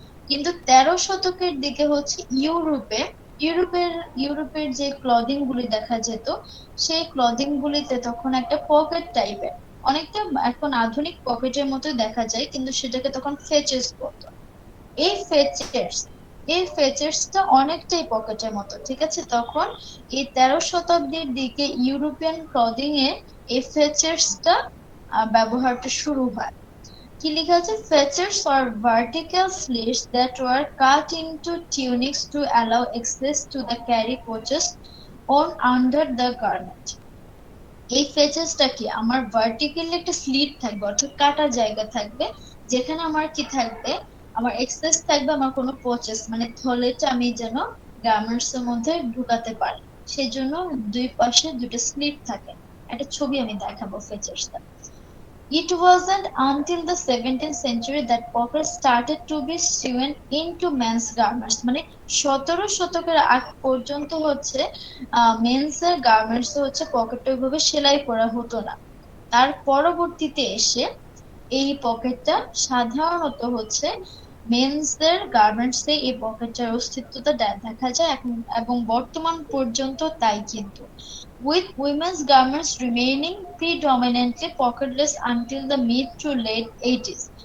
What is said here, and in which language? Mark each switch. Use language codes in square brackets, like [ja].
[bn] কিন্তু 13 শতকের দিকে হচ্ছে ইউরোপের ইউরোপের যে ক্লদিং গুলি দেখা যেত, সেই ক্লদিং গুলিতে তখন একটা পকেট টাইপের, অনেকটা এখন আধুনিক পকেটের মতো দেখা যায়, কিন্তু সেটাকে তখন ফেচেস বলতো। এই ফেচেস এই ফেচেসটা অনেকটাই পকেটের মতো, ঠিক আছে। তখন এই 13 শতাব্দীর দিকে ইউরোপিয়ান ক্লদিং এ এই ফেচেসটা ব্যবহারটা শুরু হয়। কি লেখা আছে? [en] Feathers are vertical slits that were cut into tunics to allow access to the carry pouches on under the garment. [bn] এই ফেচেসটা কি, আমার ভার্টিক্যালি একটা স্লিট থাকবে, অর্থাৎ কাটা জায়গা থাকবে, যেখানে আমার কি থাকবে, আমার এক্সেস থাকবে, আমার কোনো পচেস মানে থলেটা আমি যেন গার্মেন্টস এর মধ্যে ঢুকাতে পারি। সেই জন্য দুই পাশে দুটো স্লিট থাকে। একটা ছবি আমি দেখাবো ফিচার্সটা। [en] It wasn't until the 17th century that pockets started to be sewn into men's garments. [bn] মানে 17 শতকের আগ পর্যন্ত হচ্ছে মেন্স এর গার্মেন্টস হচ্ছে পকেটটা ওইভাবে সেলাই করা হতো না। তার পরবর্তীতে এসে এই পকেটটা সাধারণত হচ্ছে মেন্সদের গার্মেন্টসে এই পকেটটার অস্তিত্বটা দেখা যায় এখন, এবং বর্তমান পর্যন্ত তাই কিন্তু, [en] with women's garments remaining predominantly pocketless until the mid to late 80s।